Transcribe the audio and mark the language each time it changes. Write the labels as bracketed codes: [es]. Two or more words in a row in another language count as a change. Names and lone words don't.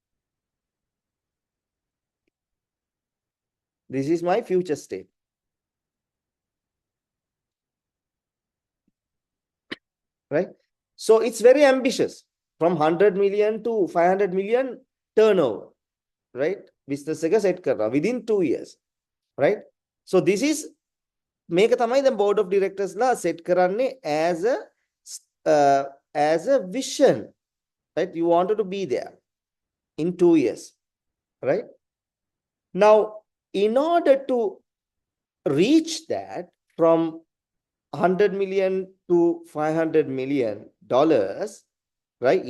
[en] This is my future state. Right? So it's very ambitious, from 100 million to 500 million turnover, right? Business එක set කරනවා within 2 years, right? So this is [si] මේක තමයි දැන් [en] board of directors ලා set කරන්නේ as a vision, right? You wanted to be there in 2 years, right? Now, in order to reach that from 100 million to 500 million dollars, right?